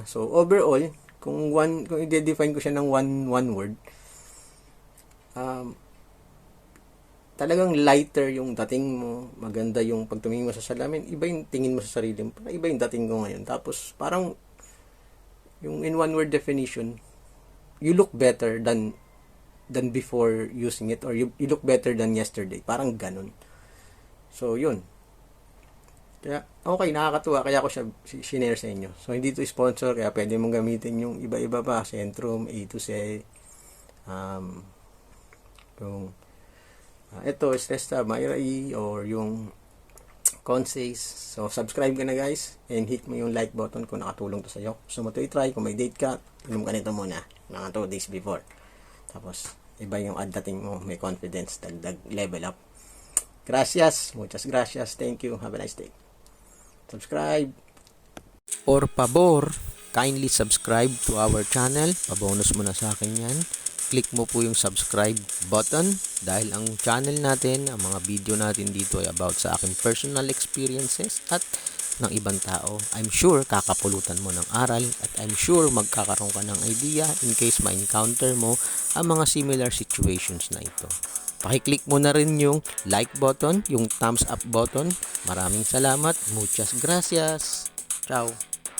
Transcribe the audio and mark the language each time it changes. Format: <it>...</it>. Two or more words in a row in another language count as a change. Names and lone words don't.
<tl>So, overall, kung i-define ko siya ng</tl> <en>one word,</en> <tl>talagang lighter yung dating mo, maganda yung pagtumingin mo sa salamin, iba yung tingin mo sa sarili mo, iba yung dating ko ngayon. Tapos, parang, yung</tl> <en>in one word definition, you look better than before using it, or you look better than yesterday.</en> <tl>Parang ganun. So, yun. Kaya, okay, nakakatuwa. Kaya ako siya sinare sa inyo. So, hindi to sponsor, kaya pwede mong gamitin yung iba-iba pa, Centrum, A to Z, yung, ito, Stresta, Myra E, or yung Consays. So, subscribe ka na</tl> <en>guys, and hit</en> <tl>mo yung</tl> <en>like button</en> <tl>kung nakatulong to sa'yo. So, mo to i-try, kung may date ka, inom ka nito muna, mga 2 days before. Tapos, iba yung dating mo, may confidence, dagdag</tl> <en>level up.</en> <es>Gracias, muchas gracias,</es> <en>thank you, have a nice day. Subscribe.</en> <es>Por favor,</es> <en>kindly subscribe to our channel.</en> <tl>Pabonus mo na sa akin yan. Click mo po yung</tl> <en>subscribe button</en> <tl>dahil ang channel natin, ang mga video natin dito ay about sa aking</tl> <en>personal experiences</en> <tl>at ng ibang tao.</tl> <en>I'm sure</en> <tl>kakapulutan mo ng aral at</tl> <en>I'm sure</en> <tl>magkakaroon ka ng idea</tl> <en>in case</en> <tl>ma-encounter mo ang mga</tl> <en>similar situations</en> <tl>na ito. Pakiclick mo na rin yung</tl> <en>like button,</en> <tl>yung</tl> <en>thumbs up button.</en> <tl>Maraming salamat.</tl> <es>Muchas gracias. Ciao.</es>